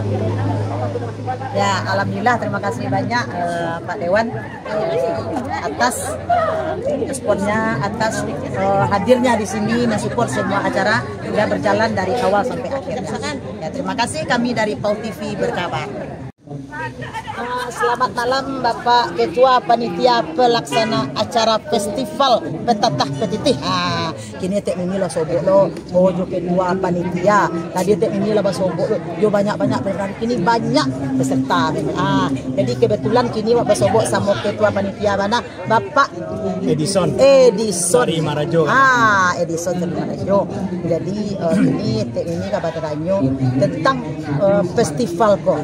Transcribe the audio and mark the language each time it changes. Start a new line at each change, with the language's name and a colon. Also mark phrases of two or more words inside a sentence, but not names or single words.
Indonesian: Ya, alhamdulillah, terima kasih banyak Pak Dewan atas responnya, atas hadirnya di sini mensupport semua acara sudah berjalan dari awal sampai akhir. Ya, terima kasih, kami dari Pau TV berkabar. Selamat malam Bapak Ketua Panitia Pelaksana Acara Festival Petatah Petitih.
Minangkabau: Kini Tek Mimi lah sobok lo, jo Ketua Panitia. Tadi Tek Mimi lah sobok lo, jo banyak-banyak berani. Kini banyak peserta. Jadi kebetulan kini Bapak sobok sama Ketua Panitia mana? Bapak Edison dari Marajo. Edison dari Marajo. Jadi ini Tek Mimi kabar teranyo tentang festival kok.